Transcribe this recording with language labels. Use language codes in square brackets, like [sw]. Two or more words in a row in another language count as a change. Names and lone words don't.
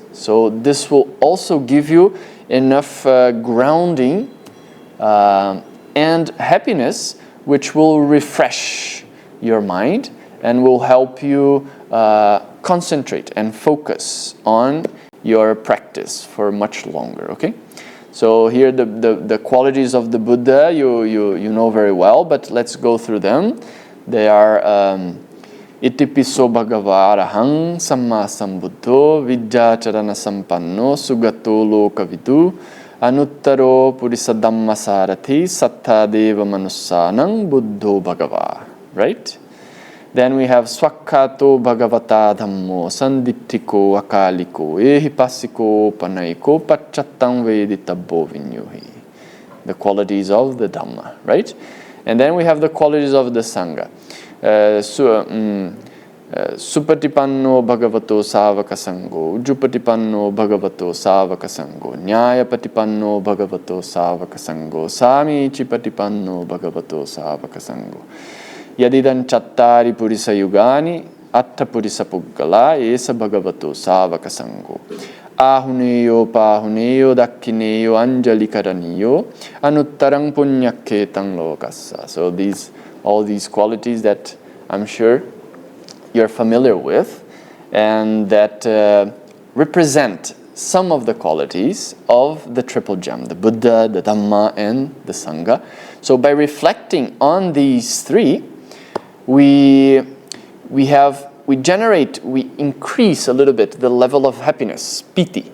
[en] So this will also give you enough grounding and happiness, which will refresh your mind and will help you concentrate and focus on your practice for much longer, okay? So here the qualities of the Buddha you know very well, but let's go through them. They are [pi] Itipiso Bhagava Arahang Samma Sambuddho Vidyacharana Sampanno Sugato Lokavidu Anuttaro Purisa Dhamma Sarathi Satta Deva Manussanang Buddho Bhagava. [en] Right? Then we have [pi] Swakkato Bhagavata Dhammo Sandittiko Akaliko Ehipasiko Panaiko Pachattam Veditabbo Vinyuhi. [en] The qualities of the Dhamma, right? And then we have the qualities of the Sangha. [pi] Supatipanno Bhagavato Savaka Sango, Ujupatipanno Bhagavato Savaka Sango, Nyayapatipanno Bhagavato Savaka Sango, Samicipatipanno Bhagavato Savaka Sango. Yadidan Chattari Purisa Yugani, Atta Purisa Puggala, Esa Bhagavato Savaka Sango. Ahuneyo Pahuneyo Dakkineyo Anjalikaraniyo, Anuttarang Punyaketang Lokassa. [en] So all these qualities that I'm sure you're familiar with and that represent some of the qualities of the triple gem, the Buddha, the Dhamma, and the Sangha. So by reflecting on these 3, we increase a little bit the level of happiness, piti.